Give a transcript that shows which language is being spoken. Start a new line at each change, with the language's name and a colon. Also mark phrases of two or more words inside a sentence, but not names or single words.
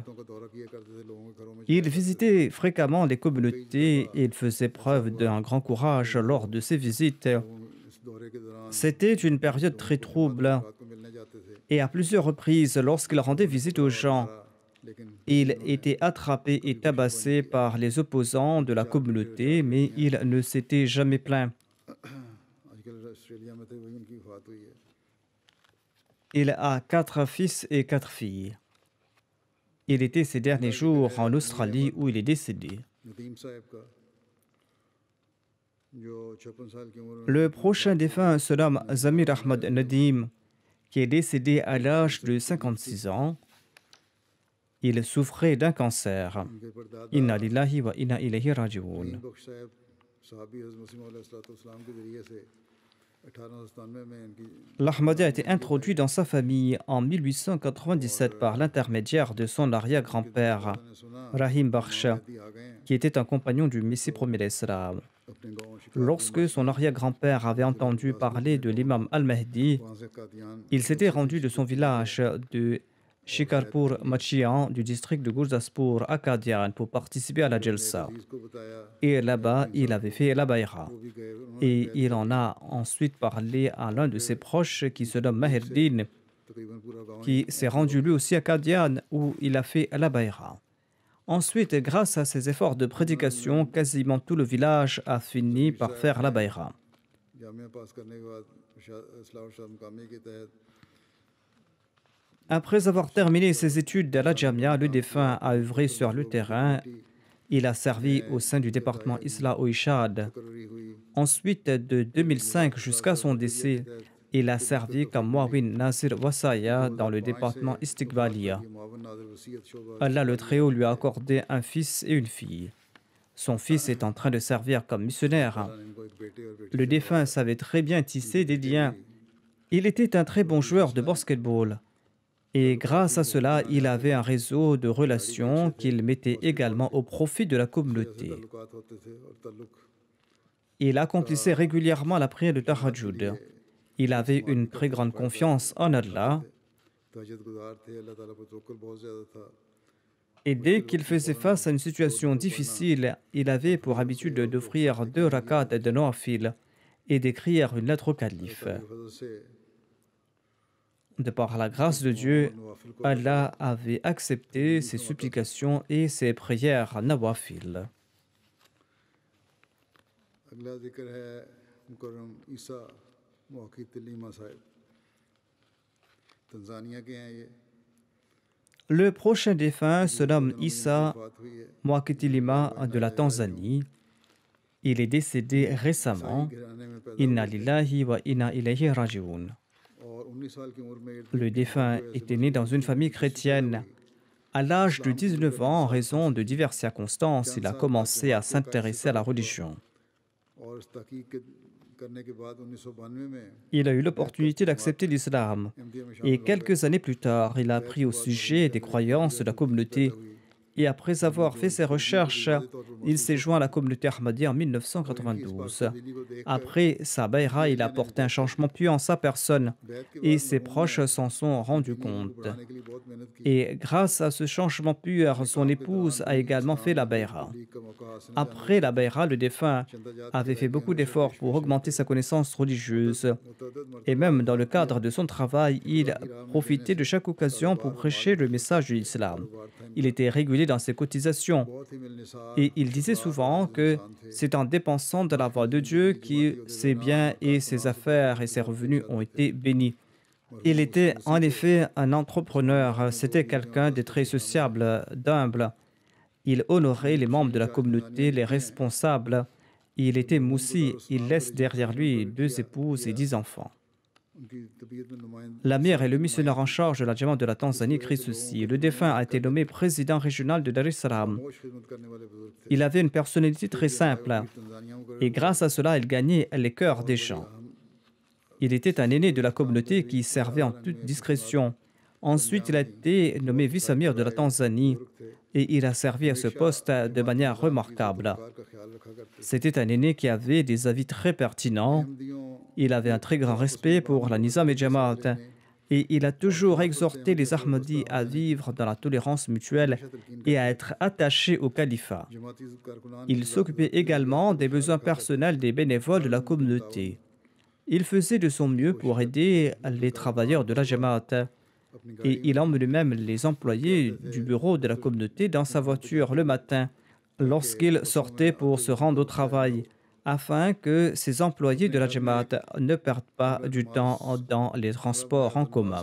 French: Il visitait fréquemment les communautés et il faisait preuve d'un grand courage lors de ses visites. C'était une période très trouble et à plusieurs reprises, lorsqu'il rendait visite aux gens, Il était attrapé et tabassé par les opposants de la communauté, mais il ne s'était jamais plaint.
Urdu: آج کل آسٹریلیا میں تھے وہی ان کی وفات ہوئی ہے.
French: Il a 4 fils et 4 filles. Il était ces derniers jours en Australie où il est décédé.
Urdu: ندیم صاحب کا جو 56 سال کی عمر میں
French: Le prochain défunt se nomme Zamir Ahmad Nadim, qui est décédé à l'âge de 56 ans. Il souffrait d'un cancer.
Urdu: ان کے پردادا
Arabic: إنا لله وإنا إليه راجعون.
Urdu: نعیم بخش صاحب صحابی حضرت مسیح مولا علیہ السلام کے ذریعے سے 1897 میں ان کی
French: L'Ahmadi a été introduit dans sa famille en 1897 par l'intermédiaire de son arrière-grand-père,
Urdu: نے سنا
French: Rahim Bakhsh,
Urdu: مہدی آ گئے ہیں
French: qui était un compagnon du Messie premier d'Islam.
Urdu: اپنے گاؤں شکار
French: Lorsque son arrière-grand-père avait entendu parler de l'imam Al-Mahdi,
Urdu: وہاں سے قادیان
French: il s'était rendu de son village de Shikarpur Machian du district de Gurdaspur à Qadian pour participer à la Jalsa.
Urdu: عزیز کو بتایا
French: Et là-bas, il avait fait la bayra.
Urdu: وہ بھی گئے انہوں نے
French: Et il en a ensuite parlé à l'un de ses proches qui se nomme Mahirdin,
Urdu: تقریباً پورا گاؤں
French: qui s'est rendu lui aussi à Qadian où il a fait la bayra. Ensuite, grâce à ses efforts de prédication, quasiment tout le village a fini par faire la bayra.
Urdu: جامعہ پاس کرنے کے بعد اصلاح اور شاہ مقامی کے تحت
French: Après avoir terminé ses études à la Jamia, le défunt a œuvré sur le terrain. Il a servi au sein du département Islah au Ishad.
Urdu: تقرری ہوئی
French: Ensuite, de 2005 jusqu'à son décès, il a servi comme Mouawin Nasir Wasaya dans le département Istiqbaliya.
Urdu: یہ معاون ناظر وصیت شعبہ
French: Allah le Très-Haut lui a accordé un fils et une fille. Son fils est en train de servir comme missionnaire.
Urdu: نے ان کو ایک بیٹے اور بیٹی
French: Le défunt savait très bien tisser des liens. Il était un très bon joueur de basketball. Et grâce à cela, il avait un réseau de relations qu'il mettait également au profit de la communauté.
Urdu: تعلقات ہوتے تھے اور تعلق
French: Il accomplissait régulièrement la prière de Tahajjud. Il avait une très grande confiance en Allah.
Urdu: تہجد گزار تھے اللہ تعالیٰ پر توکل بہت زیادہ تھا
French: Et dès qu'il faisait face à une situation difficile, il avait pour habitude d'offrir 2 rakats de nawafil et d'écrire une lettre au calife.
Urdu: فضل سے
French: De par la grâce de Dieu, Allah avait accepté ses supplications et ses prières nawafil.
Urdu: اگلا ذکر ہے مکرم عیسیٰ موکی تلیما صاحب تنزانیہ کے ہیں یہ
French: Le prochain défunt se nomme Issa
Urdu: بات ہوئی ہے
French: Mwakitilima de la Tanzanie. Il est décédé récemment.
Urdu: گھرانے میں پیدا
Arabic: Inna lillahi wa inna ilayhi raji'un.
Urdu: اور 19 سال کی عمر میں
French: Le défunt était né dans une famille chrétienne. À l'âge de 19 ans, en raison de diverses circonstances, il a commencé à s'intéresser à la religion.
Urdu: اور اس تحقیق کرنے کے بعد 1992 میں
French: Il a eu l'opportunité d'accepter l'islam.
Urdu: ایم ڈی اے میں
French: Et quelques années plus tard, il a appris au sujet des croyances de la communauté. Et après avoir fait ses recherches, il s'est joint à la communauté Ahmadiyya en 1992. Après sa bayra, il a apporté un changement pieux en sa personne et ses proches s'en sont rendus compte.
Urdu: بڑھانے کے لیے بہت محنت کی
French: Et grâce à ce changement pur, son épouse a également fait la bayra.
Urdu: لیگ کا موقع حاصل
French: Après la bayra, le défunt avait fait beaucoup d'efforts pour augmenter sa connaissance religieuse.
Urdu: متعدد
French: Et même dans le cadre de son travail, il profitait de chaque occasion pour prêcher le message de l'islam. Il était régulier dans ses cotisations
Urdu: بہت ہی ملنسار
French: et il disait souvent que c'est en dépensant de la voie de Dieu que ses biens et ses affaires et ses revenus ont été bénis. Il était en effet un entrepreneur, c'était quelqu'un de très sociable, d'humble. Il honorait les membres de la communauté, les responsables. Il était moussi, il laisse derrière lui 2 épouses et 10 enfants.
Urdu: ان کی طبیعت میں نمائند
French: L'amir et le missionnaire en charge de la Jamaat de la Tanzanie écrit ceci. Le défunt a été nommé président régional de Dar es Salaam.
Urdu: موش خدمت کرنے والے بزرگ تھے
French: Il avait une personnalité très simple
Urdu: تنزانیہ میں
French: et grâce à cela, il gagnait les cœurs des gens. Il était un aîné de la communauté qui servait en toute discrétion. Ensuite, il a été nommé vice-amir de la Tanzanie et il a servi à ce poste de manière remarquable.
Urdu: کا خیال رکھا کرتے
French: C'était un aîné qui avait des avis très pertinents.
Urdu: احمدیوں
French: Il avait un très grand respect pour la Nizam et Jamaat et il a toujours exhorté les Ahmadis à vivre dans la tolérance mutuelle et à être attachés au califat.
Urdu: جماعتی کارکنان
French: Il s'occupait également des besoins personnels des bénévoles de la communauté. Il faisait de son mieux pour aider les travailleurs de la Jamaat. et il emmène même les employés du bureau de la communauté dans sa voiture le matin lorsqu'il sortait pour se rendre au travail, afin que ces employés de la Jamaat ne perdent pas du temps dans les transports en commun.